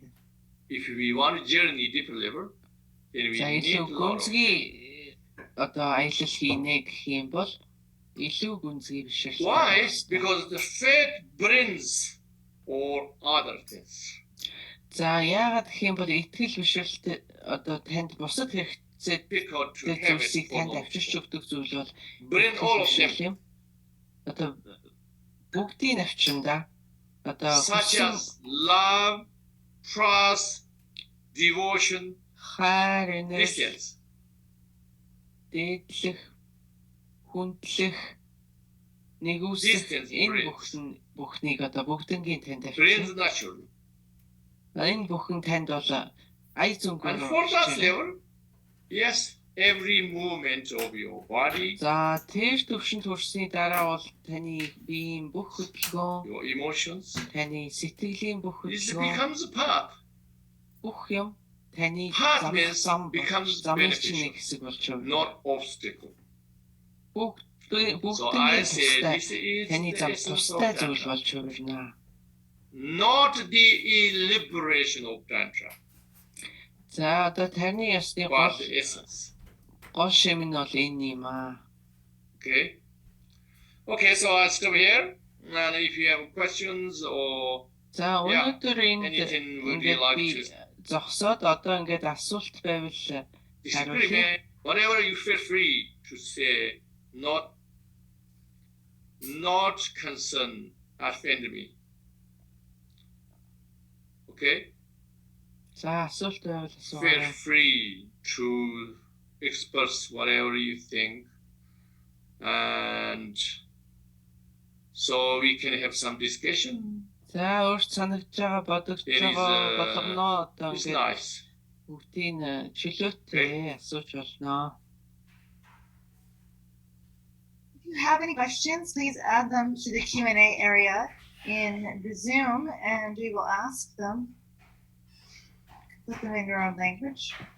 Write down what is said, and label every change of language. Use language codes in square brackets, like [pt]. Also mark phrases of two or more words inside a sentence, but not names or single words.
[en] If we want to journey deeper level, then we [mn] За [en] need a [mn] илүү [en] lot of faith. [mn] гүнзгий одоо аялал хийнэ гэх юм бол илүү гүнзгий бишрэл. [en] Why? Because the faith brings all other things. [mn] За яагаад гэх юм бол итгэл бишрэлт одоо танд бусад хэрэгцээ [en] Difficult to have it [mn] зүйлсийг [en] for [mn] танд [en] long. [mn] авчирч өгдөг зүйл бол [en] Bring all of them, [mn] юм. Одоо бүгдийг авчирна. Одоо [en] such as love, trust, devotion, [mn] хайр, [en] these [mn] инэрч, [en] things. [mn] дээдлэх, хүндлэх, [en] These [mn] нэгүсэх [en] things [mn] энэ [en] brings. [mn] бүхнийг одоо бүгднгийн танд [en] Brings [mn] авчирна. [en] naturally. [mn] Энэ бүхэн танд бол ая зүнгээр [en] And for that level, yes, every movement of your body, [mn] За тэр төвшөнд хүрсний дараа бол таны биеийн бүх хөдөлгөөн, [en] your emotions, [mn] таны сэтгэлийн бүх [en] this [mn] хөдөлгөөн, [en] becomes a path. [mn] бүх юм таны [en] Path means becomes [mn] замын [en] beneficial, [mn] чинь нэг хэсэг болж байгаа. [en] not obstacle. [mn] Бүгдийн [en] So I say [mn] тустай [en] this is [mn] таны [en] the [mn] зам [en] essence of [mn] тустай зүйл [en] Tantra, [mn] болж хувирна. [en] not the liberation of Tantra, [mn] За одоо тарны ясны [en] but the essence. [mn] гол шим нь бол энэ юм аа. [en] Okay. Okay, so I'll stop here. And if you have questions or [mn] За [en] Yeah, [mn] өнөөдөр энд [en] anything would you [mn] ингээд [en] like [mn] би [en] to [mn] зогсоод одоо ингээд асуулт байвал [en] experiment, whatever you feel free to say, not concern, offend me. Okay? [mn] за асуулт байвал [en] Feel [mn] асуугаарай. [en] free to express whatever you think. And so we can have some discussion. [mn] За өөрт санагдж байгаа бодогдож [en] It is, [mn] байгаа болгоно одоо [en] It's [mn] ингээд [en] nice. [mn] бүгдийн чөлөөтэй асууж болно. [en] If you have any questions, please add them to the Q&A area in the Zoom and we will ask them. Put them in your own language.